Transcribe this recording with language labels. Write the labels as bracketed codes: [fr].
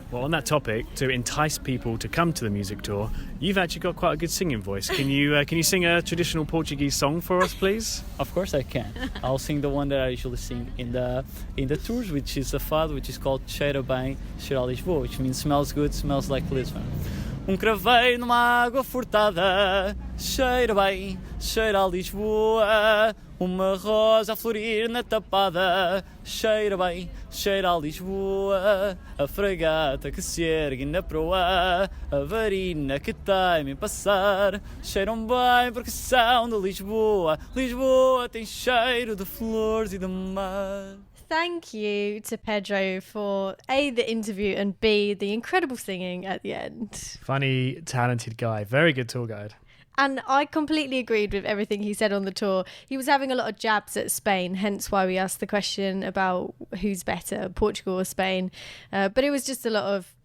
[en] Well, on that topic, to entice people to come to the music tour, you've actually got quite a good singing voice. Can you sing a traditional Portuguese song for us, please? Of course I can. I'll sing the one that I usually sing in the tours, which is a fado, which is called Cheira Bem, Cheira a Lisboa, which means smells good, smells like Lisbon. [pt] Craveiro numa água furtada, cheira bem, cheira a Lisboa. Uma rosa a florir na tapada, cheira bem, cheira a Lisboa. A fragata que se ergue na proa, a varina que tem em passar, cheiram bem porque são de Lisboa. Lisboa tem cheiro de flores e de mar. [en] Thank you to Pedro for A, the interview, and B, the incredible singing at the end. Funny, talented guy. Very good tour guide. And I completely agreed with everything he said on the tour. He was having a lot of jabs at Spain, hence why we asked the question about who's better, Portugal or Spain. But it was just a lot of